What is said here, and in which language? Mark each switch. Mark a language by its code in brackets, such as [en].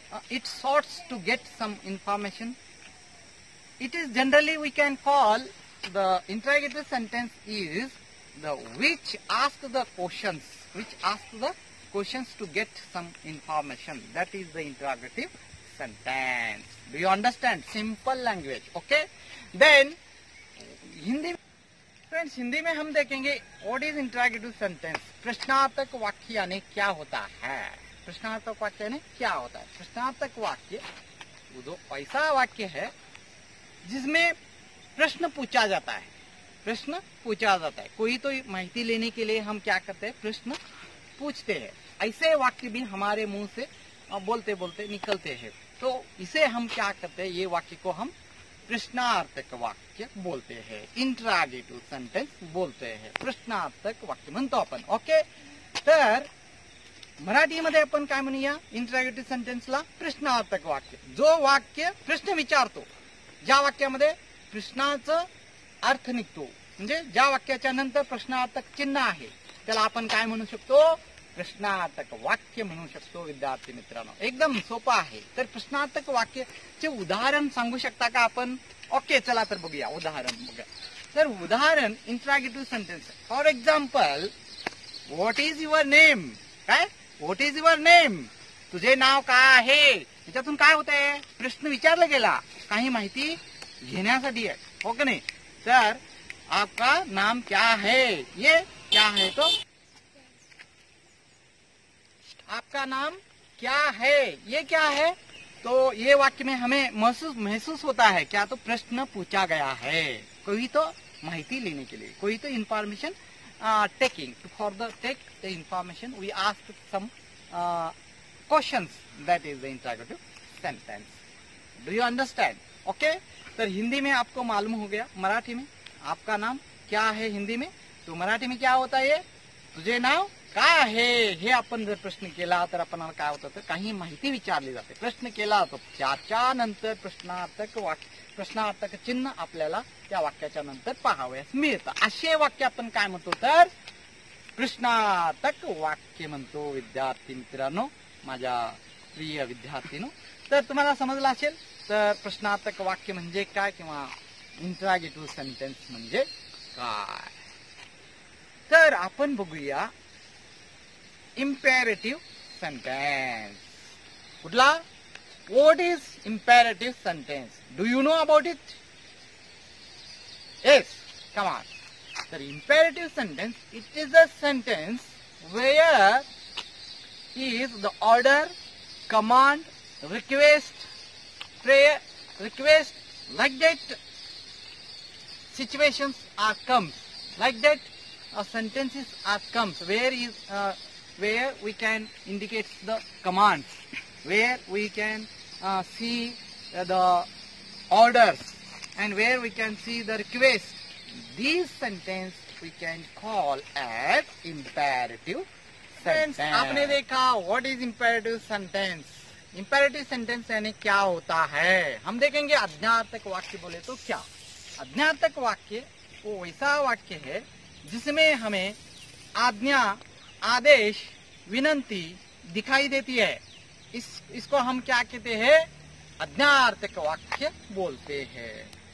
[en] It sorts to get some information. It is generally we can call the interrogative sentence is the which asks the questions to get some information. That is the interrogative sentence. Do you understand? Simple language. Okay. Then [hi] Hindi में हम देखेंगे [en] What is interrogative sentence. [hi] प्रश्नार्थक वाक्य यानी क्या होता है. प्रश्नार्थक वाक्य यानी क्या होता है. प्रश्नार्थक वाक्य वो ऐसा वाक्य है जिसमें प्रश्न पूछा जाता है. कोई तो माहिती लेने के लिए हम क्या करते हैं, प्रश्न पूछते हैं. ऐसे वाक्य भी हमारे मुंह से बोलते बोलते निकलते हैं. तो इसे हम क्या करते हैं, ये वाक्य को हम प्रश्नार्थक वाक्य बोलते हैं. इंटरोगेटिव्ह सेंटेन्स बोलते हैं. [mr] प्रश्नार्थक वाक्य म्हणतो आपण. ओके. तर मराठीमध्ये आपण काय म्हणूया इंटरोगेटिव्ह सेंटेन्सला प्रश्नार्थक वाक्य. जो वाक्य प्रश्न विचारतो, ज्या वाक्यामध्ये प्रश्नाचा अर्थ निघतो, म्हणजे ज्या वाक्याच्या नंतर प्रश्नार्थक चिन्ह आहे त्याला आपण काय म्हणू शकतो, प्रश्नार्थक वाक्य म्हणू शकतो. विद्यार्थी मित्रांनो एकदम सोपं आहे. तर प्रश्नार्थक वाक्याचे उदाहरण सांगू शकता का आपण. ओके चला तर बघूया उदाहरण. तर उदाहरण interrogative sentence. [en] For example what is your name. [mr] काय [en] What is your name. [mr] तुझे नाव काय आहे. याच्यातून काय होत आहे, प्रश्न विचारला गेला काही माहिती घेण्यासाठी आहे. हो का नाही. [hi] तर आपका नाम क्या है. ये क्या है तो आपका नाम क्या है. ये क्या है तो ये वाक्य में हमें महसूस होता है क्या, तो प्रश्न पूछा गया है. कोई तो माहिती लेने के लिए, कोई तो [en] Information taking for the take the information we ask some questions. That is the interrogative sentence. Do you understand. Okay. [hi] तो हिंदी में आपको मालूम हो गया. मराठी में आपका नाम क्या है हिंदी में, तो मराठी में क्या होता है, [mr] तुझे नाव काय आहे. हे आपण जर प्रश्न केला तर आपल्याला काय होतं, तर काही माहिती विचारली जाते. प्रश्न केला तो त्याच्या नंतर प्रश्नार्थक चिन्ह आपल्याला त्या वाक्याच्या नंतर पाहावयास मिळतं. असे वाक्य आपण काय म्हणतो तर प्रश्नार्थक वाक्य म्हणतो. विद्यार्थी मित्रांनो, माझ्या प्रिय विद्यार्थीनो, तर तुम्हाला समजलं असेल तर प्रश्नार्थक वाक्य म्हणजे काय किंवा इंटरोगेटिव्ह सेंटेन्स म्हणजे काय. तर आपण बघूया imperative sentence. कुठला? [en] What is imperative sentence? Do you know about it? Yes, come on. The imperative sentence, it is a sentence where is the order, command, request, prayer, request, like that situations are comes, like that sentences are comes, where we can indicate the commands, where we can see the orders, and where we can see the request. These sentence we can call as imperative sentence. [hi] आपने देखा [en] what is imperative sentence? [hi] Imperative sentence यानी क्या होता है? हम देखेंगे आज्ञार्थक वाक्य बोले तो क्या? आज्ञार्थक वाक्य वो वैसा वाक्य है जिसमें हमें आज्ञा, आदेश, विनंती दिखाई देती है. इसको हम क्या कहते हैं? आज्ञार्थक वाक्य बोलते हैं.